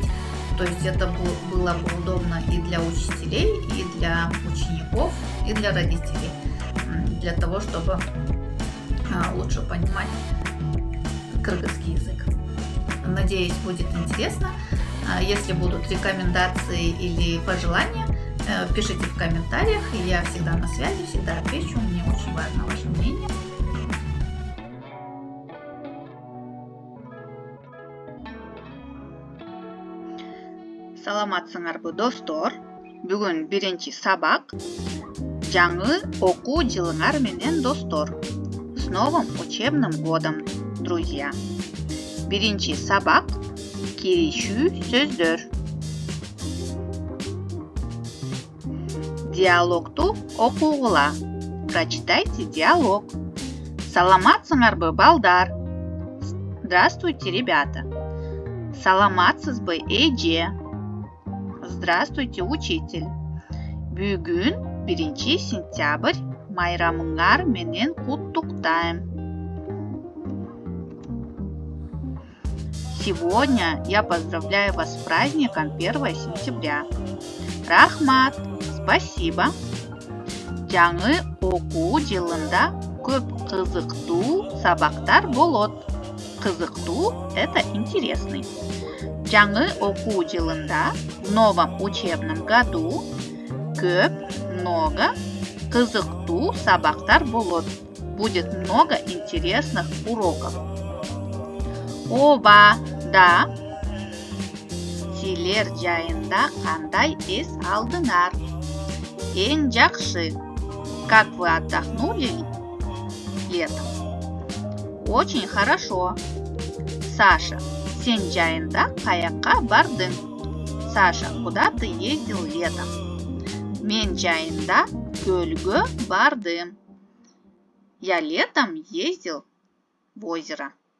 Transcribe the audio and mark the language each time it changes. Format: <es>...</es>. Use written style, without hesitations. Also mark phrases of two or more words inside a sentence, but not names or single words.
<ru>То есть это было бы удобно и для учителей, и для учеников, и для родителей, для того, чтобы лучше понимать кыргызский язык. Надеюсь, будет интересно. Если будут рекомендации или пожелания, пишите в комментариях. Я всегда на связи, всегда отвечу. Мне очень важно ваше мнение.</ru> <ky>Саламатсыңарбы достор. Бүгүн биринчи сабак. Жаңы окуу жылыңар менен достор.</ky> <ru>С новым учебным годом, друзья.</ru> <ky>Биринчи сабак. Киришүү сөздөр. Диалогту окугула.</ky> <ru>Прочитайте диалог.</ru> <ky>Саламатсыңарбы, балдар.</ky> <ru>Здравствуйте, ребята.</ru> <ky>Саламатсызбы, эже.</ky> <ru>Здравствуйте, учитель.</ru> <ky>Бүгүн 1 сентябрь майрамыңар менен куттуктайм.</ky> <ru>Сегодня я поздравляю вас с праздником 1 сентября.</ru> <ky>Рахмат, спасибо. Жаңы окуу жылында көп кызыктуу сабактар болот. Кызыктуу –</ky> <ru>это интересный.</ru> <ky>Жаңы окуу жылында,</ky> <ru>в новом учебном году,</ru> <ky>көп, много, кызыктуу сабактар болот.</ky> <ru>Будет много интересных уроков.</ru> <ky>Оба,</ky> <ru>да.</ru> <ky>Силер жайында кандай эс алдыңар? Эң жакшы.</ky> <ru>Как вы отдохнули летом? Очень хорошо.</ru> <ky>Саша, сен жайында каякка бардың?</ky> <ru>Саша, куда ты ездил летом?</ru> <ky>Мен жайында көлгө бардым.</ky> <ru>Я летом ездил в озеро.</ru>